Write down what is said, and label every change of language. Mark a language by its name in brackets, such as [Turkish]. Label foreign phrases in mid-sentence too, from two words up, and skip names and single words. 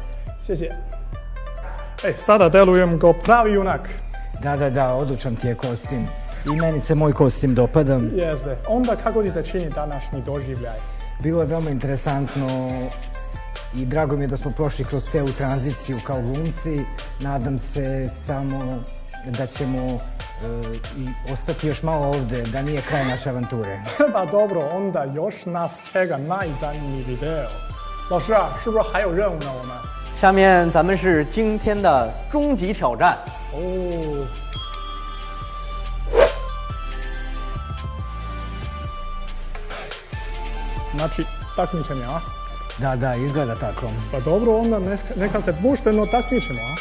[Serbian] 谢谢。Sada delujem kao pravi junak. Da, odličan ti je kostim. I meni se moj kostim dopada. Jeste. Onda kako ti se čini današnji doživljaj? Bilo je veoma interesantno i drago mi je da smo prošli kroz celu tranziciju kao glumci. Nadam se samo da ćemo i ostati još malo ovde, da nije kraj naše avanture. Pa dobro, onda još nas čega najzanimljiviji video. [Chinese] 老师啊，是不是还有任务呢？我们下面咱们是今天的终极挑战 [Serbian] 哦。Znači, takmičenje, a? Da, izgleda tako. Pa dobro, onda neka se pošteno takmičimo, a?